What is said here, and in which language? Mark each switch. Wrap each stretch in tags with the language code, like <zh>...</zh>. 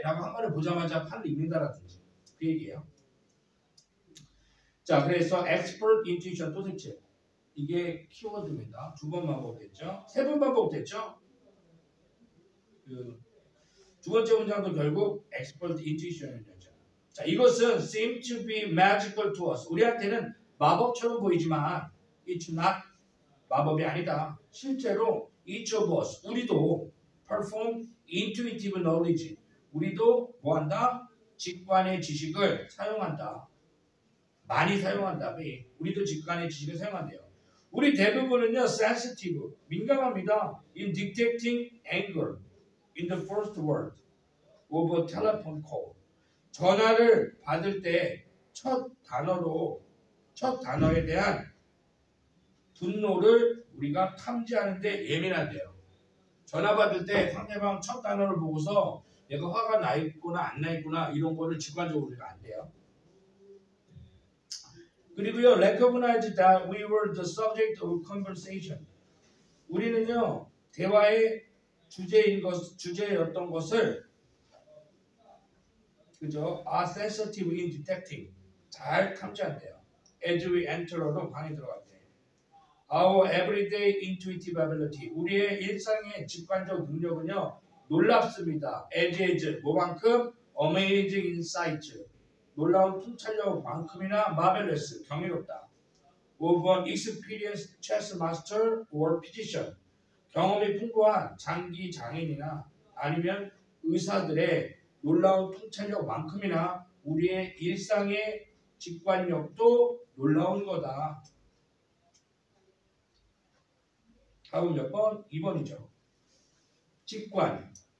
<ko>라고 한 번에 보자마자 판을 읽는다라든지. 그 얘기예요. 자, 그래서</ko> <en>expert intuition</en> <ko>또 색칠. 이게 키워드입니다. 두 번 반복됐죠? 세 번 반복됐죠? 두 번째 문장도 결국 expert intuition이었죠. 자, 이것은</ko> <en>seem to be magical to us.</en> <ko>우리한테는 마법처럼 보이지만</ko> <en>it's not</en> <ko>마법이 아니다. 실제로</ko> <en>each of us,</en> <ko>우리도</ko> <en>perform intuitive knowledge.</en> <ko>우리도 뭐한다? 직관의 지식을 사용한다. 많이 사용한다. 우리도 직관의 지식을 사용한대요. 우리 대부분은요, sensitive, 민감합니다.</ko> <en>In detecting anger in the first word of a telephone call.</en> <ko>전화를 받을 때 첫 단어에 대한 분노를 우리가 탐지하는데 예민하대요. 전화 받을 때 상대방 첫 단어를 보고서 얘가 화가 나 있구나 안 나 있구나 이런 거를 직관적으로 우리가 안 돼요. 그리고요,</ko> <en>recognize that we were the subject of conversation.</en> <ko>우리는요, 대화의 주제였던 것을 그죠?</ko> <en>are sensitive in detecting.</en> <ko>잘 탐지한대요.</ko> <en>As we enter로</en> <ko>방에 들어갈 때.</ko> <en>Our everyday intuitive ability.</en> <ko>우리의 일상의 직관적 능력은요, 놀랍습니다.</ko> <en>as</en> <ko>뭐만큼?</ko> <en>amazing insight.</en> <ko>놀라운 통찰력만큼이나 marvelous, 경이롭다.</ko> <en>of an experienced chess master or physician.</en> <ko>경험이 풍부한 장기 장인이나 아니면 의사들의 놀라운 통찰력만큼이나 우리의 일상의 직관력도 놀라운 거다. 다음 몇 번? 2번이죠. 직관.</ko>